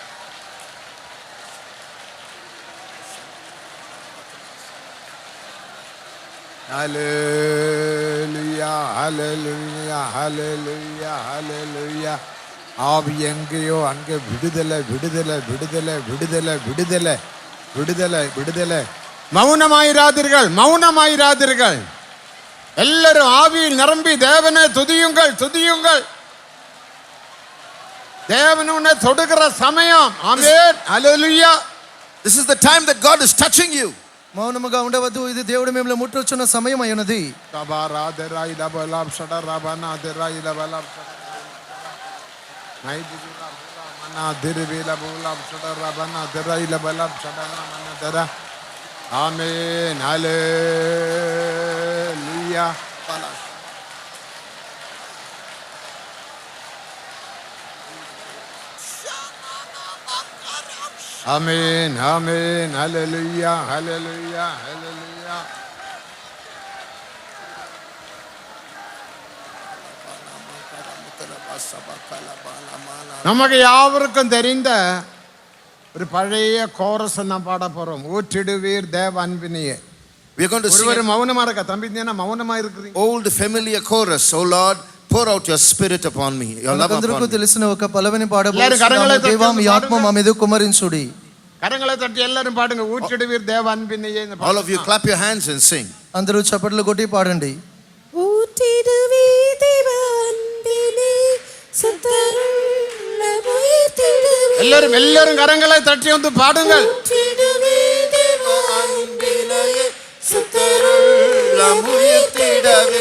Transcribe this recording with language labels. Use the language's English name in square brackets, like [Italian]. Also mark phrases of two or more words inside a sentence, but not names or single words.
[Tamil] ஹல்லேலூயா ஹல்லேலூயா ஹல்லேலூயா ஹல்லேலூயா ஆவி எங்கேயோ அங்கே விடுதலை விடுதலை விடுதலை விடுதலை விடுதலை விடுதலை விடுதலை. மௌனமாயிராதீர்கள் மௌனமாயிராதீர்கள். எல்லாரும் ஆவியில் நிரம்பி தேவனை துதியுங்கள் துதியுங்கள். தேவன் உன்னை தொடுகிற சமயம். ஆமென் ஹல்லேலூயா. [English] This is the time that God is touching you. [Telugu] మౌనముగా ఉండవద్దు, ఇది దేవుడు మిమ్మల్ని ముట్టుచున్న సమయం అయినది. తబారాదరాయిల బలాం షడరబనాదరాయిల బలాం నైదిల మనా దిరివిల బలాం షడరబనాదరాయిల బలాం షడరమనదర. ఆమేన్ హల్లెలూయా. [Tamil] ஆமென் ஆமென் ஹல்லேலூயா ஹல்லேலூயா ஹல்லேலூயா. நமக்கு யாவருக்கும் தெரிந்த ஒரு பழைய கோரஸ் நான் பாட போறோம். ஊற்றிடுவீர் தேவ அன்பினியே [English] We are going to sing [Tamil] ஒருவர் [English] an [Tamil] மௌனமா இருக்க தம்பி, என்ன மௌனமா இருக்கிறீங்க? [English] old familiar chorus. Oh Lord, pour out your spirit upon me, your love [Telugu] మనకందరికీ [English] upon me. [Telugu] తెలిసిన ఒక పల్లవిని [Tamil] எல்லாரும் கரங்களை [Telugu] పాడబోతున్నాము. దేవా మీ ఆత్మ మా మీద కుమ్మరించుడి. [Tamil] கரங்களை தட்டி எல்லாரும் பாடுங்க. ஊற்றிடுவீர் தேவ அன்பினையே. [English] All of you clap your hands and sing. [Telugu] అందరూ చప్పట్లు కొట్టి పాడండి. [Tamil] ஊற்றிடுவே தேவ அன்பினை சுத்தருள்ள உயிர்த்திடுவே. எல்லாரும் கரங்களை தட்டி வந்து பாடுங்கள். ஊற்றிடுவே தேவ அன்பினை சுத்தருள்ள உயிர்த்திடவே.